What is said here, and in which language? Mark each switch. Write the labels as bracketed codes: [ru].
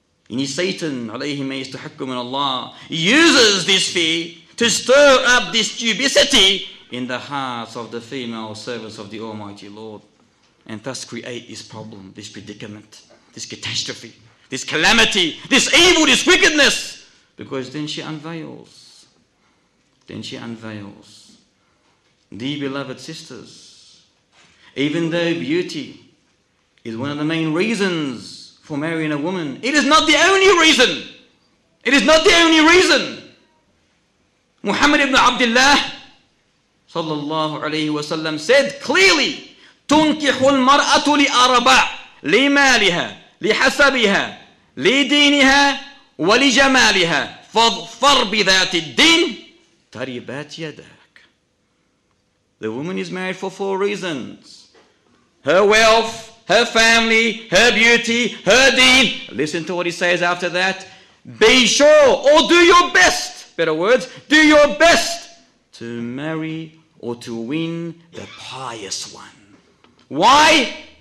[en] And Satan, alayhi ma yastahiqqu min Allah, uses this fear to stir up this dubiousity in the hearts of the female servants of the Almighty Lord, and thus create this problem, this predicament, this catastrophe, this calamity, this evil, this wickedness, because then she unveils. The beloved sisters, even though beauty is one of the main reasons for marrying a woman, it is not the only reason. It is not the only reason. [ar] Muhammad ibn Abdullah sallallahu alayhi wa sallam [en] said clearly, [ar] تُنْكِحُ الْمَرْأَةُ لِأَرْبَعٍ لِمَالِهَا لِحَسَبِهَا لِدِينِهَا وَلِجَمَالِهَا فَاظْفَرْ بِذَاتِ الدِّينِ تَرِبَاتْ يَدَاكَ. [en] The woman is married for 4 reasons. Her wealth, her family, her beauty, her deen. Listen to what he says after that. Be sure, or do your best, better words, do your best to marry or to win the pious one. Why?